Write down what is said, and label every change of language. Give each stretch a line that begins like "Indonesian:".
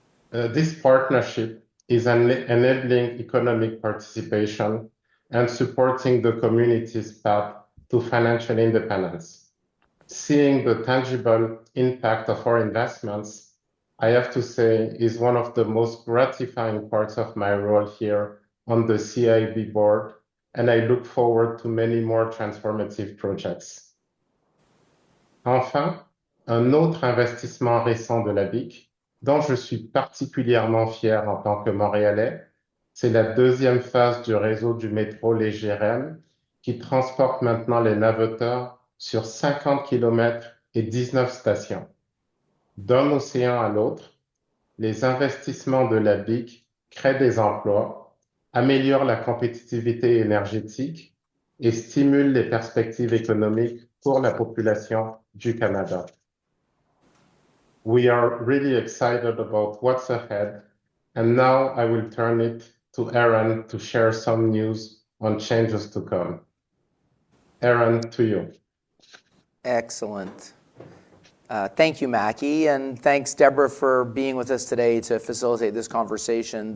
English: This partnership is enabling economic participation and supporting the community's path to financial independence. Seeing the tangible impact of our investments, I have to say, is one of the most gratifying parts of my role here on the CIB board, and I look forward to many more transformative projects.
French: Enfin, un autre investissement récent de la BIC, dont je suis particulièrement fier en tant que Montréalais, c'est la deuxième phase du réseau du métro léger REM qui transporte maintenant les navetteurs sur 50 km et 19 stations. D'un océan à l'autre, les investissements de la BIC créent des emplois, améliorent la compétitivité énergétique et stimulent les perspectives économiques pour la population du Canada.
English: We are really excited about what's ahead, and now I will turn it to Ehren to share some news on changes to come. Ehren, to you. Excellent. Thank you, Macky, and thanks, Deborah, for being with us today to facilitate this conversation.